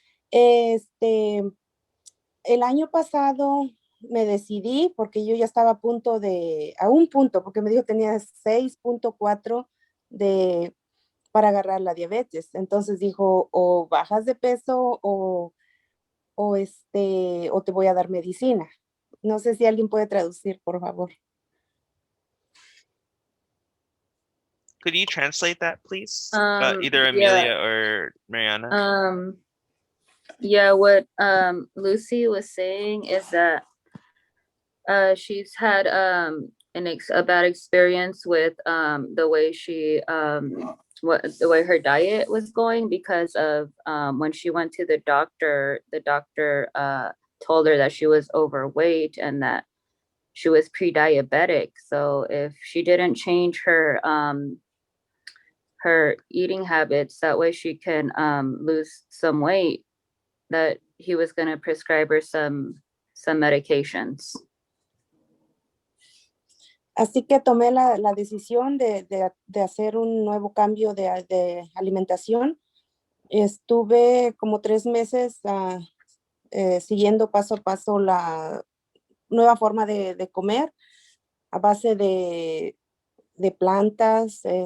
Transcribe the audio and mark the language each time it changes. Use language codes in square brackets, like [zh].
[es] El año pasado me decidí porque yo ya estaba a un punto, porque me dijo tenía 6.4 para agarrar la diabetes. Entonces dijo, o bajas de peso o te voy a dar medicina. No sé si alguien puede traducir, por favor. [en] Could you translate that, please? Either Yeah. Amelia or Mariana. Yeah, what Lucy was saying is that she's had a bad experience with the way the way her diet was going, because of when she went to the doctor told her that she was overweight and that she was pre-diabetic. So if she didn't change her eating habits, that way she can lose some weight, that he was going to prescribe her some medications. [es] Así que tomé la decisión de hacer un nuevo cambio de alimentación. Estuve como 3 meses siguiendo paso a paso la nueva forma de comer a base de plantas.